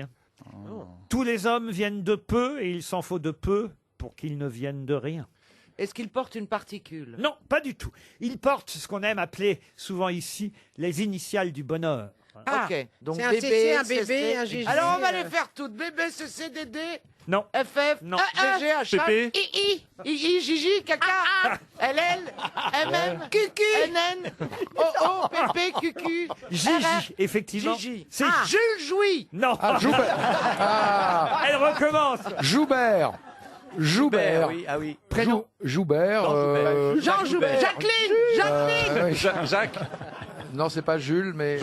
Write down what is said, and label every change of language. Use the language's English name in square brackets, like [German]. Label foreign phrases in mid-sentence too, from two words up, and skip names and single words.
[French] Tous les hommes viennent de peu et il s'en faut de peu pour qu'ils ne viennent de rien. Est-ce qu'il porte une particule? Non, pas du tout. Il porte ce qu'on aime appeler souvent ici les initiales du bonheur. Ok, donc C'est un bébé, CC, un bébé, CC. un GG. Alors on va les faire toutes. Bébé, CC, DD, Non. FF, Non. GG, HH, PP. II, II, JJ, KK, LL, MM, QQ, NN, OO, PP, QQ, Gigi, effectivement. Gigi. C'est Jules Jouy. Non. Ah, Joubert. Ah, Elle recommence. Joubert. Joubert. Oui, ah oui. Prénom. Joubert. Jean Joubert. Jacqueline. Jacques. Non, c'est pas Jules, mais.